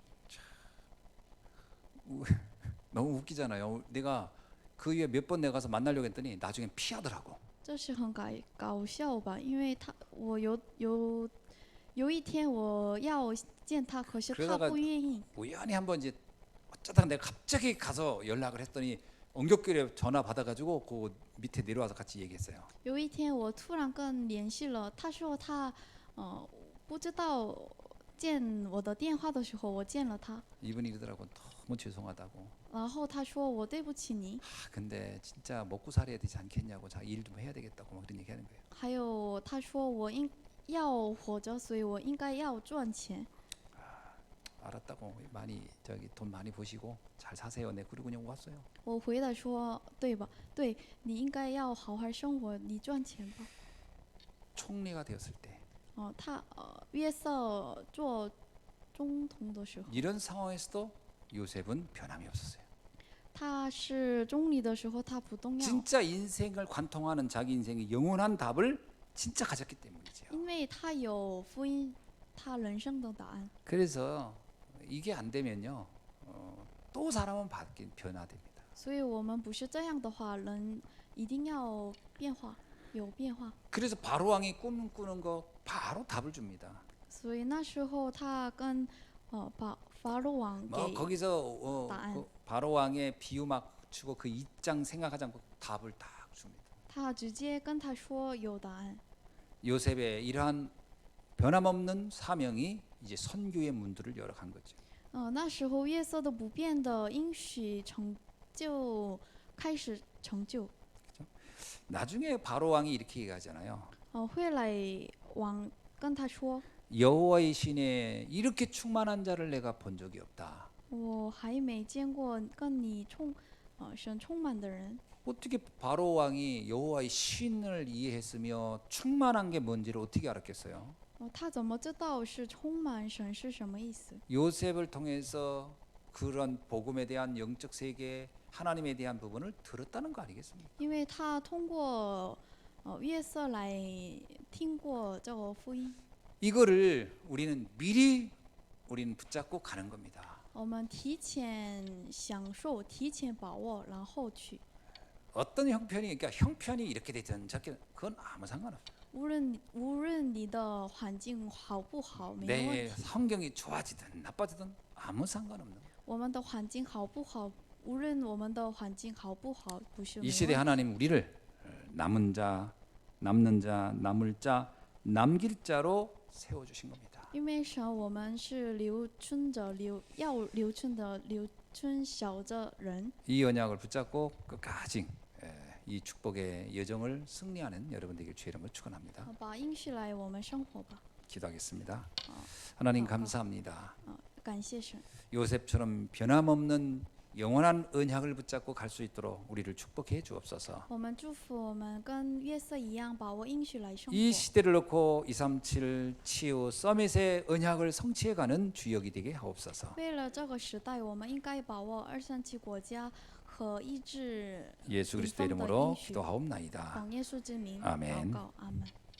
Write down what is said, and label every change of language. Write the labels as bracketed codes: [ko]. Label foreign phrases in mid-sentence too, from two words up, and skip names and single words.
[ko] 너무 웃기잖아요. 내가 그 위에 몇 번 내가 가서 만나려고 했더니 나중엔 피하더라고. [zh] 这是很搞笑吧？因为我有一天我要见他，可是他 [ko] 그러다가 [zh] 不愿意。 [ko] 우연히 한번 이제 어쩌다가 내가 갑자기 가서 연락을 했더니 엉겹결에 전화 받아가지고 그 밑에 내려와서 같이 얘기했어요. [zh] 有一天我突然跟联系了，他说他不知道见我的电话的时候，我见了他， [ko] 이분이 이러더라고. 너무 죄송하다고. [zh] 然后他说我对不起你， [ko] 근데 진짜 먹고 살아야 되지 않겠냐고. 자, 일 좀 해야 되겠다고 막 그런 얘기하는 거예요. [zh] 还有他说我要活着，所以我应该要赚钱。 [ko] 알았다고. 많이 저기 돈 많이 버시고 잘 사세요. 네, 그리고 그냥 왔어요. [zh] 我回答说对吧？对，你应该要好好生活，你赚钱吧。 [ko] 총리가 되었을 때 [zh] 他约瑟做总统的时候， [ko] 이런 상황에서도 요셉은 변함이 없었어요. [zh] 他是总理的时候，他不动摇， [ko] 진짜 인생을 관통하는 자기 인생의 영원한 답을 진짜 가졌기 때문이죠. [zh] 因为他有福音，他人生的答案。 [ko] 그래서 이게 안 되면요, 또 사람은 변화됩니다. [zh] 所以我们不是这样的话，人一定要变化，有变化。 [ko] 그래서 바로 왕이 꿈 꾸는 거 바로 답을 줍니다. [zh] 所以那时候他跟法老王 [ko] 뭐 [zh] 给 [ko] 거기서 [zh] 答案。 [ko] 그 바로 왕의 비유 막 주고 그 입장 생각하지 않고 답을 딱 줍니다. [zh] 他直接跟他说有答案。 [ko] 요셉의 이러한 변함없는 사명이 이제 선교의 문들을 열어간 거죠. [zh] 那时候约瑟的不变的应许开始成就。 [ko] 나중에 바로 왕이 이렇게 얘기하잖아요. [zh] 会来王跟他说， [ko] 여호와의 신에 이렇게 충만한 자를 내가 본 적이 없다. [zh] 我还没见过跟你神充满的人。 [ko] 어떻게 바로 왕이 여호와의 신을 이해했으며 충만한 게 뭔지를 어떻게 알았겠어요? [zh] 他怎么知道是充满神是什么意思？ [ko] 요셉을 통해서 그런 복음에 대한 영적 세계, 하나님에 대한 부분을 들었다는 거 아니겠습니까? [zh] 因为他通过约瑟来听过这个福音。 [ko] 이거를 우리는 미리 붙잡고 가는 겁니다. [zh] 我们提前享受，提前把握，然后去。 [ko] 어떤 형편이 그러니까 형편이 이렇게 되든 저렇게 그건 아무 상관없어요. [zh] 无论你的环境好不好，没有 [ko] 내 [zh] 问题。 [ko] 환경이 좋아지든 나빠지든 아무 상관없는 거예요. [zh] 我们的环境好不好，无论我们的环境好不好，不是没 [ko] 이 [zh] 有 [ko] 시대 [zh] 问题。 [ko] 하나님 우리를 남은 자, 남는 자, 남을 자, 남길 자로 세워 주신 겁니다. [zh] 因为神，我们是留存小的人。 [ko] 이 언약을 붙잡고 끝까지 이 축복의 여정을 승리하는 여러분 되길 주의 이름으로 축원합니다. [zh] 把应许来我们生活吧。 [ko] 기도하겠습니다. 하나님 감사합니다. [zh] 感谢神。 [ko] 요셉처럼 변함없는 영원한 언약을 붙잡고 갈 수 있도록 우리를 축복해 주옵소서. [zh] 我们祝福我们跟约瑟一样，把握应许来生 [ko] 이 [zh] 活。 [ko] 시대를 놓고 237 치유 서밋의 언약을 성취해가는 주역이 되게 하옵소서. [zh] 为了这个时代，我们应该把握237国家和医治 [ko] 예수 그리스도 이름으로 기도하옵나이다. [zh] 奉耶稣之名 [ko] 아멘. [zh] 祷告，阿门。